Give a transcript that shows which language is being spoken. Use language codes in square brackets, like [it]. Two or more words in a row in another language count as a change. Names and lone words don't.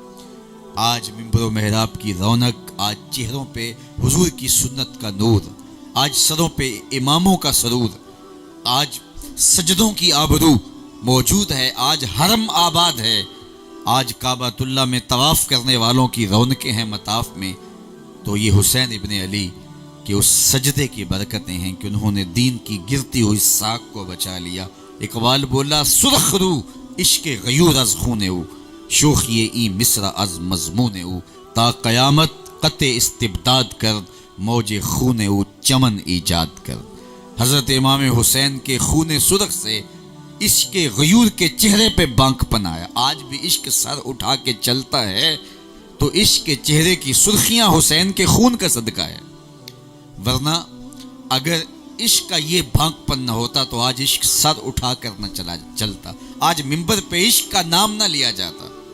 [ur] آج منبر و محراب کی رونق، آج چہروں پہ حضور کی سنت کا نور، آج سروں پہ اماموں کا سرور، آج سجدوں کی آبرو موجود ہے، آج حرم آباد ہے، آج کعبۃ اللہ میں طواف کرنے والوں کی رونقیں ہیں مطاف میں، تو یہ حسین ابن علی کہ اس سجدے کی برکتیں ہیں کہ انہوں نے دین کی گرتی ہوئی ساکھ کو بچا لیا۔ [fa] اقبال بولا سرخ رو عشق غیور از خون او، شوخی ای مصر از مضمون او، تا قیامت قطع استبداد کر، موج خون او چمن ایجاد کر۔ [ur] حضرت امام حسین کے خون سرخ سے عشق غیور کے چہرے پہ بانک پنایا۔ آج بھی عشق سر اٹھا کے چلتا ہے تو عشق کے چہرے کی سرخیاں حسین کے خون کا صدقہ ہے، ورنہ اگر عشق کا یہ بھانک پن نہ ہوتا تو آج عشق سر اٹھا کر نہ چلتا، آج منبر پہ عشق کا نام نہ لیا جاتا۔